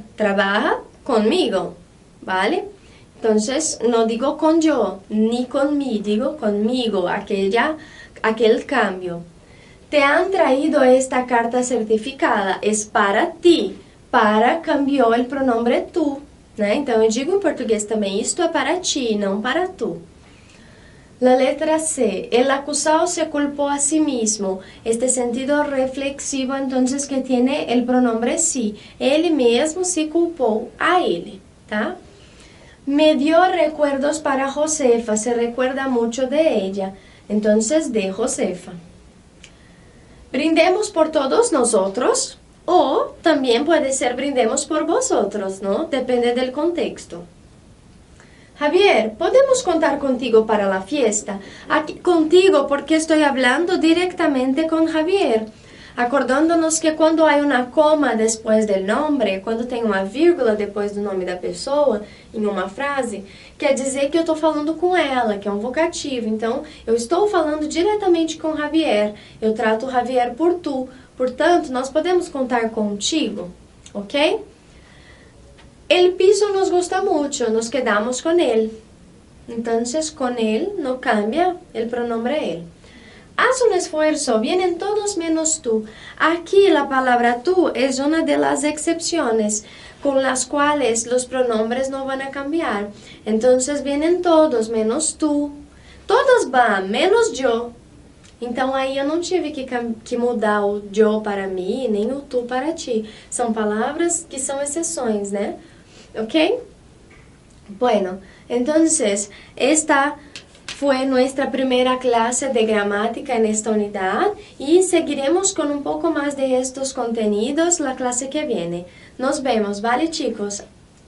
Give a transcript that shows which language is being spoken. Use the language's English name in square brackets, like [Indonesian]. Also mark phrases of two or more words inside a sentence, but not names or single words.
[Spanish] Trabaja conmigo, ¿vale? Entonces, no digo con yo, ni con mí, digo conmigo, aquel cambio. Te han traído esta carta certificada, es para ti. Para cambiou el pronombre tu, [Portuguese] né? Então, eu digo em português também, isto é para ti, não para tu. [Spanish] La letra C, el acusado se culpó a sí mismo. Este sentido reflexivo, entonces, que tiene el pronombre sí. [Portuguese] Ele mesmo se culpou a ele, tá? [Spanish] Me dio recuerdos para Josefa, se recuerda mucho de ella. Entonces, de Josefa. Brindemos por todos nosotros, o también puede ser brindemos por vosotros, ¿no? Depende del contexto. Javier, ¿podemos contar contigo para la fiesta? Aquí contigo porque estoy hablando directamente con Javier. [Portuguese] Acordándonos que quando há uma coma depois do nome, quando tem uma vírgula depois do nome da pessoa, em uma frase, quer dizer que eu estou falando com ela, que é um vocativo. Então, eu estou falando diretamente com Javier. Eu trato o Javier por tu. Portanto, nós podemos contar contigo, ok? [Spanish] El piso nos gusta mucho, nos quedamos con él. Entonces, con él no cambia el pronombre él. Haz un esfuerzo, vienen todos menos tú. Aquí la palabra tú es una de las excepciones con las cuales los pronombres no van a cambiar. Entonces vienen todos menos tú. Todos van, menos yo. [Portuguese] Então aí eu não tive que mudar o yo para mim, nem o tu para ti. São palavras que são exceções, né? Ok? [Spanish] Bueno, entonces esta fue nuestra primera clase de gramática en esta unidad y seguiremos con un poco más de estos contenidos la clase que viene. Nos vemos, ¿vale, chicos?